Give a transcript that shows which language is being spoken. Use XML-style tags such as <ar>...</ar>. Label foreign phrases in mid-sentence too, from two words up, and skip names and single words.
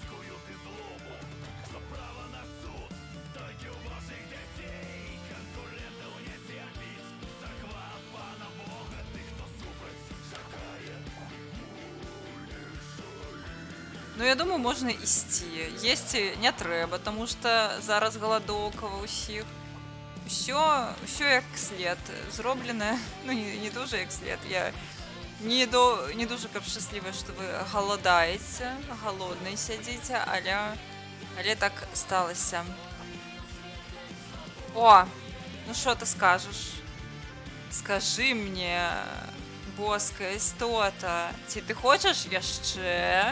<be>Ну, я думаю, можна ісці. Есці не трэба, тому што зараз галадоўка ва ўсіх. Усё як след зроблена. Ну, не дуже як след. Я не дуже каб шчаслівая, што вы галадаеце, галоднай сядзіце, але так сталася. О, ну што ты скажаш? Скажы мне, боская істота, ці ты хочаш яшчэ?</be>